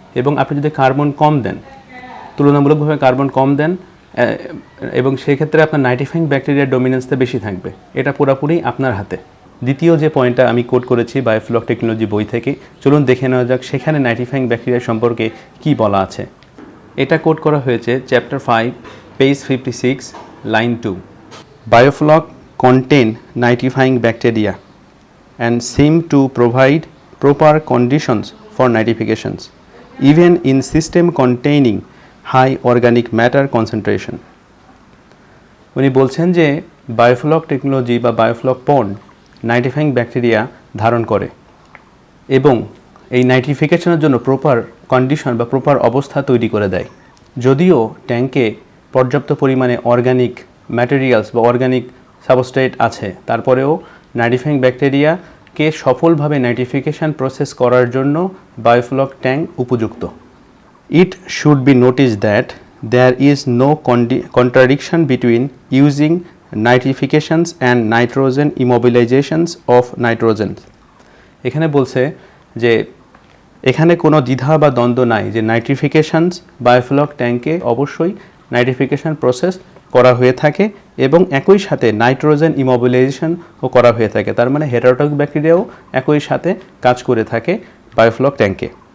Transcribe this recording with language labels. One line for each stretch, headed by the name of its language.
Bangla: এবং আপনি যদি কার্বন কম দেন, তুলনামূলকভাবে কার্বন কম দেন, এবং সেক্ষেত্রে আপনার নাইট্রিফাইং ব্যাকটেরিয়ার ডোমিনেন্সটা বেশি থাকবে। এটা পুরোপুরি আপনার হাতে। দ্বিতীয় যে পয়েন্টটা আমি কোট করেছি বায়োফ্লক টেকনোলজি বই থেকে, চলুন দেখে নেওয়া যাক সেখানে নাইট্রিফাইং ব্যাকটেরিয়া সম্পর্কে কি বলা আছে। এটা কোট করা হয়েছে chapter 5 page 56 line 2।
English: Biofloc contain nitrifying bacteria and seem to provide proper conditions for nitrifications even in system containing high organic matter concentration.
Bangla: উনি বলছেন যে বায়োফ্লক টেকনোলজি বা বায়োফ্লক পন্ড নাইট্রিফাইং ব্যাকটেরিয়া ধারণ করে এবং এই নাইট্রিফিকেশনের জন্য প্রপার কন্ডিশন বা প্রপার অবস্থা তৈরি করে দেয়। যদিও ট্যাঙ্কে পর্যাপ্ত পরিমাণে অর্গানিক ম্যাটেরিয়ালস বা অর্গানিক সাবস্ট্রেট আছে, তারপরেও নাইট্রিফাইং ব্যাকটেরিয়াকে সফলভাবে নাইট্রিফিকেশন প্রসেস করার জন্য বায়োফ্লক ট্যাঙ্ক উপযুক্ত।
English: It should be noticed that there is no contradiction between using nitrifications and nitrogen immobilizations of nitrogen.
Bangla: এখানে বলছে যে এখানে কোনো দ্বিধা বা দ্বন্দ্ব নাই যে নাইট্রিফিকেশনস বায়োফ্লক ট্যাঙ্কে অবশ্যই নাইট্রিফিকেশন প্রসেস করা হয়ে থাকে এবং একই সাথে নাইট্রোজেন ইমোবিলাইজেশনও করা হয়ে থাকে। তার মানে হেটারোট্রপিক ব্যাকটেরিয়াও একই সাথে কাজ করে থাকে বায়োফ্লক ট্যাঙ্কে।